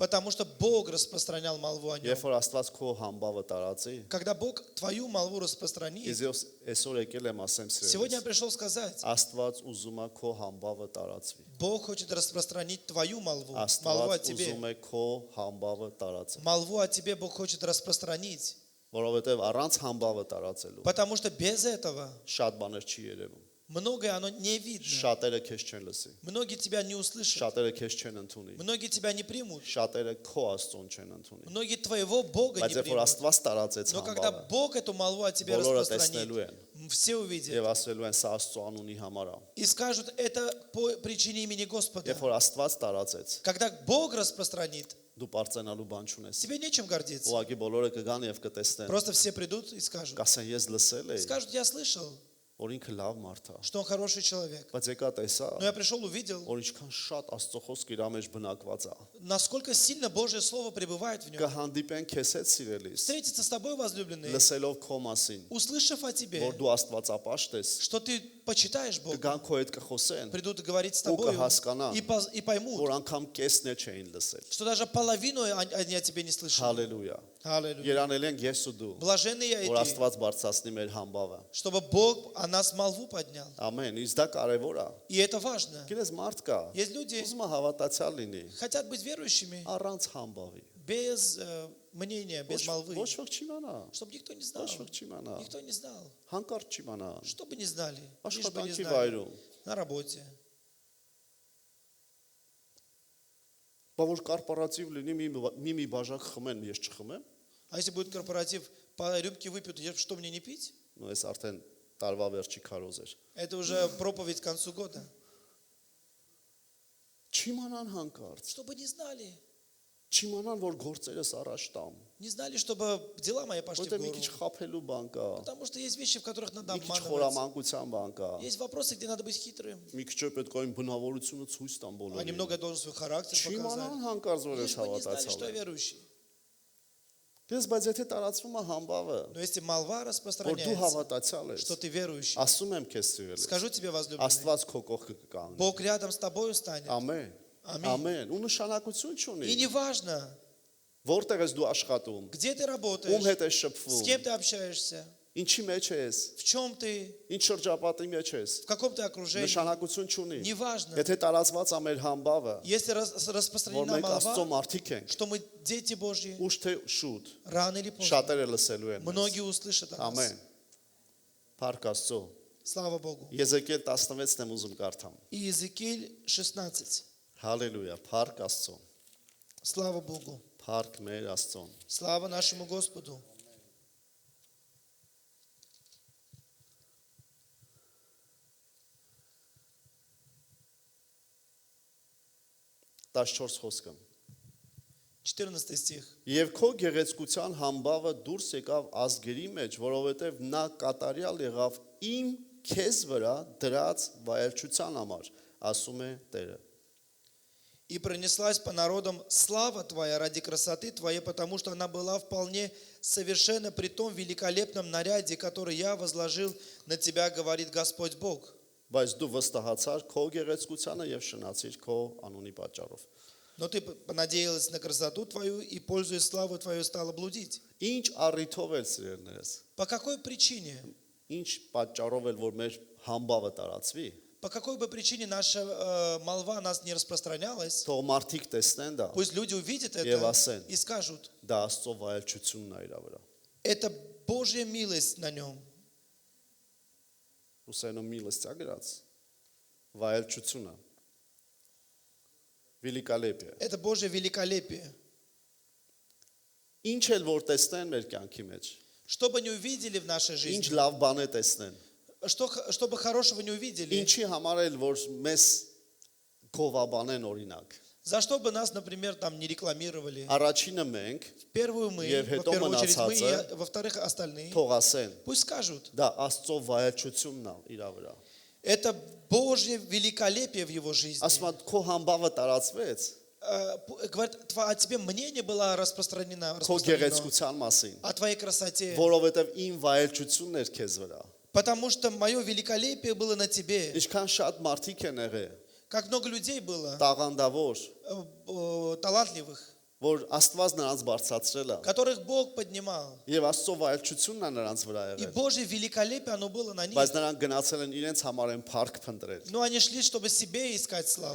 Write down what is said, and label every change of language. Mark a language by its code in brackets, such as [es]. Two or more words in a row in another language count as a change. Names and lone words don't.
[ru] Потому что Бог распространял молву о нем. [hy] Երբ որ Աստված քո համբավը տարածի, [ru] Когда Бог твою молву распространит, [hy] ես այսօր եկել եմ ասեմ [ru] сегодня я [hy] սիրելիս, [ru] пришел сказать, [hy] Աստված уզում է քո համբավը տարածվի։ [ru] Бог хочет распространить твою молву, молву о [hy] Աստված [ru] тебе. [hy] ուզում է քո համբավը տարածել, [ru] Молву о тебе Бог хочет распространить, [hy] որովհետեւ առանց համբավը տարածելու [ru] потому что без этого [hy] շատ բաներ չի երևում։ [ru] многое оно не видно. [hy] Շատերը քեզ չեն լսի, [ru] Многие тебя не услышат, [hy] շատերը քեզ չեն ընդունի, [ru] многие тебя не примут, [hy] շատերը քո Աստծուն չեն ընդունի։ [ru] многие твоего Бога [hy] Բայց [ru] не [hy] երբ որ [ru] примут. [hy] Աստված տարածեց [ru] Но когда [hy] համբավը, [ru] Бог эту молву о тебе [hy] բոլորը տեսնելու [ru] распространит, [hy] են [ru] все увидят [hy] եւ ասելու են սա Աստծո անունի համար է։ [ru] и скажут, это по причине имени Господа. [hy] Երբ որ Աստված տարածեց, [ru] Когда Бог распространит, [hy] դու բարձրանալու բան չունես։ [ru] тебе нечем гордиться. [hy] Ուղղակի բոլորը կգան եւ կտեսնեն։ [ru] Просто все придут и скажут, [hy] Կասեն ես լսել եի, [ru] скажут, я слышал, [hy] որ ինքը լավ մարդ է, [ru] что он хороший человек. [hy] բայց եկա տեսա, [ru] Но я пришел, увидел, [hy] որ ինչքան շատ Աստծո խոսք իր մեջ բնակված է։ [ru] насколько сильно Божье Слово пребывает в нем. [hy] Կհանդիպեն քեզ հետ սիրելիս, [ru] Встретиться с тобой, возлюбленный, [hy] լսելով քո մասին, [ru] услышав о тебе, [hy] որ դու Աստվածապաշտ ես, [ru] что ты почитаешь Бога, [hy] կգան քո հետ կխոսեն, [ru] придут говорить с [hy] ու [ru] тобой [hy] կհասկանան, [ru] и поймут, [hy] որ անգամ կեսն է չէին лսել։ [ru] что даже половину они о тебе не слышали. [hy] Հալելույա։ [ru] Аллилуйя. [hy] Երանել ենք ես ու դու, [ru] Блаженные [hy] որ [ru] эти, [hy] Աստված բարձրացնի մեր համբավը։ [ru] чтобы Бог о нас молву поднял. [hy] Ամեն, իսկ դա կարևոր է։ [ru] И это важно. [hy] Գիտես մարդ կա, [ru] Есть люди, [hy] ուզում է հավատացյալ լինի, [ru] хотят быть верующими [hy] առանց համբավի։ [ru] без мнения, без молвы. [hy] Ոչ ոք չիմանա, [ru] Чтобы никто не знал. [hy] ոչ ոք չիմանա, [ru] Никто не знал. [hy] հանկարծ չիմանա, [ru] Чтобы не знали. Лишь бы не [hy] աշխատանքի [ru] знали. [hy] վայրում։ [ru] На работе. [hy] Բա որ կորպորատիվ լինի մի բաժակ խմեն, ես չխմեմ, [ru] А если будет корпоратив, по рюмке выпьют, что мне не пить? [hy] նո ես արդեն տարվա վերջի քարոզ էր։ [ru] Это уже проповедь к концу года. [hy] Չիմանան հանկարծ, [ru] Чтобы не знали. [hy] չիմանան որ գործերս առաջ տամ, [ru] Не знали, чтобы дела мои пошли в [hy] որտեղ մի [ru] гору. [hy] քիչ խափելու բան կա, [ru] Потому что есть вещи, в которых надо [hy] մի քիչ [ru] обманывать. [hy] խորամանկության բան կա, [ru] Есть вопросы, где надо быть хитрым. [hy] մի քիչ է պետք է այն բնավորությունը ցույց տամ [ru] А [hy] բոլորին։ [ru] немного я должен свой характер [hy] Չիմանան [ru] показать. [hy] հանկարծ որ ես [ru] Лишь бы не знали, что [hy] հավատացյալ [ru] я [hy] եմ։ [ru] верующий. [hy] Դες բայց եթե տարածվում է համբավը, [ru] Но если молва [hy] որ դու [ru] распространяется, [hy] հավատացյալ ես, [ru] что ты верующий, [hy] ասում եմ քեզ սիրել, [ru] скажу тебе, возлюбленный, [hy] Աստված քո կողքը կկանգնի։ [ru] Бог рядом с тобой станет. [hy] Ամեն։ Ամեն։ Ամեն։ Ու նշանակություն չունի։ [ru] И не важно, [hy] Որտեղ ես դու աշխատում, [ru] где ты [hy] ում [ru] работаешь, [hy] հետ ես [ru] с [hy] շփվում, [ru] кем ты общаешься, [hy] ինչի մեջ ես, [ru] в чем ты, [hy] ինչ շրջապատի մեջ ես, [ru] в каком ты окружении. [hy] նշանակություն չունի։ [ru] Не важно. [hy] Եթե տարածված է մեր համբավը, [ru] Если [hy] որ [ru] распространена [hy] մենք Աստծո [ru] молва, [hy] մարդիկ ենք, [ru] что мы дети Божьи, [hy] ուշ թե շուտ, [ru] рано или поздно [hy] շատերը լսելու են։ մեզ։ [ru] многие услышат о нас. [hy] Ամեն։ Փառք Աստծո։ [ru] Слава Богу. [hy] Եզեկիել 16-ն եմ ուզում կարդամ։ [ru] И Иезекииль 16. [hy] Հալելույա, փառք Աստծո։ [ru] Слава Богу. [hy] Փառք մեր Աստծոն։ [ru] Слава нашему Господу. [hy] Տասնչորս խոսքը։ [ru] 14 стих. [hy] Եվ քո գեղեցկության համբավը դուրս եկավ ազգերի մեջ, որովհետև նա կատարյալ եղավ իմ քեզ վրա դրած վայելչության համար, ասում է Տերը։ [ru] И пронеслась по народам слава Твоя ради красоты Твоей, потому что она была вполне совершенна при том великолепном наряде, который я возложил на Тебя, говорит Господь Бог. [hy] Բայց դու վստահացար քո գեղեցկությանը եւ շնացիր քո անունի պատճառով։ [ru] Но ты понадеялась на красоту Твою и, пользуясь славой Твою, стала блудить. [hy] Ինչ առիթով էլ սիրելներս, [ru] По какой причине? [hy] ինչ պատճառով էլ որ մեր համբավը տարածվի, [ru] По какой бы причине наша молва о нас не распространялась, [hy] թող մարդիկ տեսնեն դա, [ru] пусть люди увидят [hy] Եվ [ru] это [hy] ասեն. [ru] и скажут, [hy] դա Աստծո վայելչությունն է իր վրա։ [ru] это Божья милость на нем. [hy] Ռուսերենով միլոստիա գրած վայելչությունը։ Великолепие։ [ru] Это Божье великолепие. [hy] Ինչ էլ որ տեսնեն մեր կյանքի մեջ, [ru] Что бы не увидели в нашей [hy] ինչ [ru] жизни, [hy] լավ բան է տեսնեն, [ru] что бы хорошего не увидели, [hy] ինչի համար էլ որ մեզ գովաբանեն օրինակ։ [ru] за что бы нас, например, там не рекламировали. [hy] Առաջինը մենք [ru] Первую мы, [hy] Եվ [ru] во [hy] հետո [ru] первую очередь мы, [hy] մնացածը, [ru] и во-вторых, остальные. [hy] թող ասեն, [ru] Пусть скажут, [hy] դա Աստծո վայելչությունն է իր վրա։ [ru] это Божье великолепие в его жизни. [hy] Ասում եմ քո համբավը տարածվեց [ru] Говорит, о тебе мнение было распространено, [hy] քո գեղեցկության մասին, [ru] о твоей красоте. [hy] որովհետև իմ վայելչությունն էր քեզ վրա։ [ru] Потому что мое великолепие было на тебе. [hy] Ինչքան շատ մարդիկ են եղել, [ru] Как много людей было, [hy] տաղանդավոր, [ru] талантливых, [hy] որ Աստված նրանց բարձրացրել է, [ru] которых Бог поднимал. [hy] եւ Աստծո վայելչությունն է նրանց վրա [ru] И [hy] եղել, [ru] Божье великолепие, оно было на них. [hy] բայց նրանք գնացել են իրենց համար են փառք փնտրել։ [ru] Но они шли, чтобы себе искать славу.